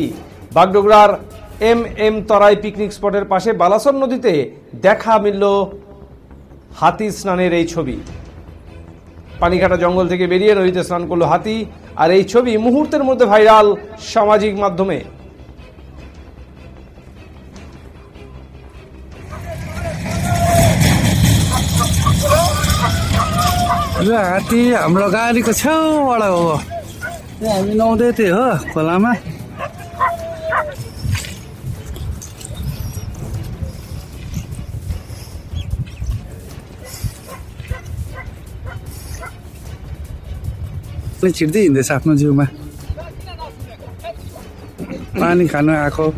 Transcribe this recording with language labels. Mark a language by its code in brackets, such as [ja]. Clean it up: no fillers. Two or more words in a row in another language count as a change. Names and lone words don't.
[bn] বাগডোগরার এম তরাই পিকনিক স্পটের পাশে বালাসন নদীতে দেখা মিলল হাতি স্নানের এই ছবি। পানিঘাটা জঙ্গল থেকে বেরিয়ে নদীতে স্নান করলো হাতি, আর এই ছবি মুহূর্তের মধ্যে ভাইরাল সামাজিক মাধ্যমে। [ne] हात्ती हाम्रो गाडीको छेउबाट हो। हामी नुहाउँदै थियौँ हो खोलामा। छिर्दै हिँड्दैछ आफ्नो जिउमा, पानी खानु आएको।